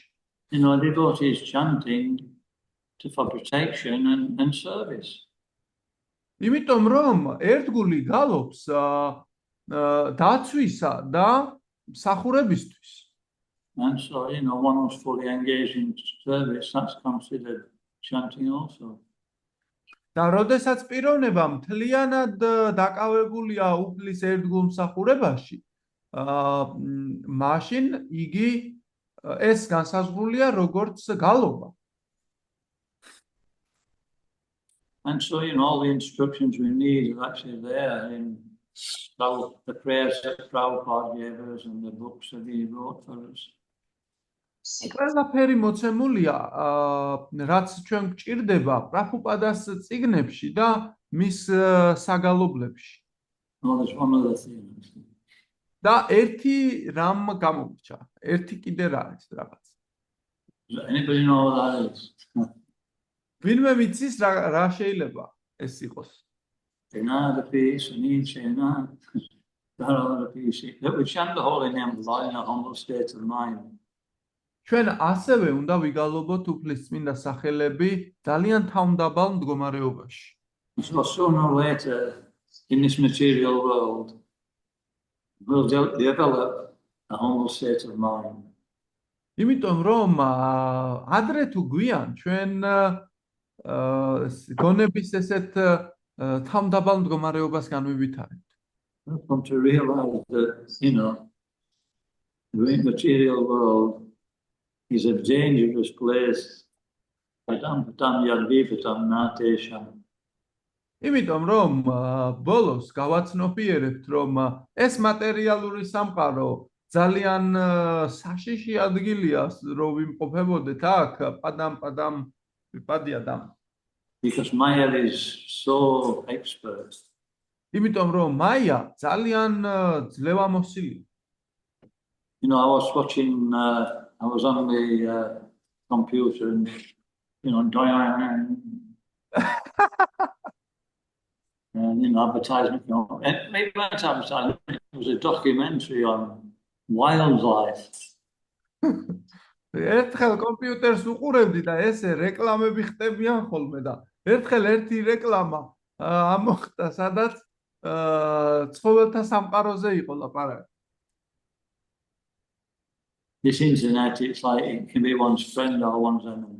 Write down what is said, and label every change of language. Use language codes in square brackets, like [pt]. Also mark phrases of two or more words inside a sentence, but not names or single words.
[en] Devotees chanting for protection and service. [ka] იმიტომ რომ ერთგული გალობს დაცვისა და მსახურებისთვის. [en] And so, one who's fully engaged in service, that's considered chanting also. [ka] და როდესაც პიროვნება მთლიანად დაკავებულია უფლის ერთგულ მსახურებაში, მაშინ იგი ეს განსაზღვრულია როგორც გალობა. [en] And so, all the instructions we need are actually there in the prayers that Prabhupada gave us and the books that he wrote for us. [ka] ყველაფერი მოცემულია, რაც ჩვენ გვჭირდება პრაბჰუპადას წიგნებში და მის საგალობლებში. [en] There's one other thing. [ka] და ერთი რამ გამომრჩა, ერთი კიდე რა არის რაღაც. [en] Does anybody know what that is? [ka] ვინმე ვიცის რა შეიძლება ეს იყოს? [en] The peace, and each the peace. That we chant the holy name of God in a humble state of mind. [ka] ჩვენ ასევე უნდა ვიგალობოთ უფლისწმინდა სახელები ძალიან თავმდაბალ მდგომარეობაში. [en] So sooner or later in this material world we'll develop a humble state of mind. [ka] იმიტომ რომ ადრე თუ გვიან ჩვენ გონების ესეთ თავმდაბალ მდგომარეობას განვივითარებთ. [en] We'll come to realize that the material world is a dangerous place. [ka] იმიტომ რომ ბოლოს გავაცნობიერებთ, რომ ეს მატერიალური სამყარო ძალიან საშიში ადგილია, რომ ვიმყოფებოდეთ აქ პადამ ვიპადიადამ. [en] Because Maya is so expert. [ka] იმიტომ რომ მაია ძალიან ძლევამოსილია. [en] I was watching, I was on the computer and, and advertisement, and maybe that's advertisement. It was a documentary on wildlife. [ka] ერთხელ კომპიუტერს უყურებდი და ესე რეკლამები ხდებიან ხოლმე და ერთხელ ერთი რეკლამა ამოხდა, სადაც ცხოველთა სამყაროზე იყო ლაპარაკი. [en] This internet, it's like it can be one's friend or one's enemy.